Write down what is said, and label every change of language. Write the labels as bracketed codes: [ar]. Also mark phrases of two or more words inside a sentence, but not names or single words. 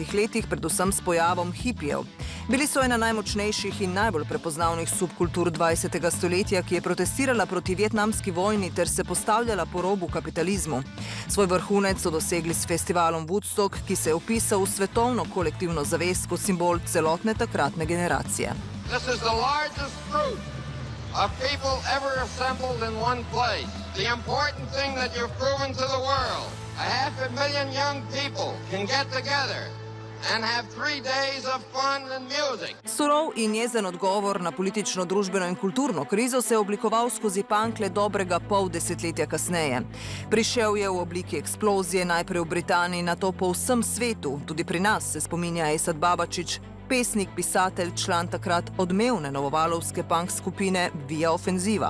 [sl] letih, predvsem s pojavom hipijev. Bili so ena najmočnejših in najbolj prepoznavnih subkultur 20. stoletja, ki je protestirala proti vietnamski vojni ter se postavljala po robu kapitalizmu. Svoj vrhunec so dosegli s festivalom Woodstock, ki se je vpisal v svetovno kolektivno zavest kot simbol celotne takratne generacije. [en] This is the largest group of people ever assembled in one place. The important thing that you've proven to the world, 500,000 young people can get together and have 3 days of fun and music. [sl] Surov in jezen odgovor na politično, družbeno in kulturno krizo se je oblikoval skozi punk le dobrega pol desetletja kasneje. Prišel je v obliki eksplozije, najprej v Britaniji, nato po vsem svetu. Tudi pri nas se spominja Esad Babačič, pesnik, pisatelj, član takrat odmevne novovalovske punk skupine Via Offensiva.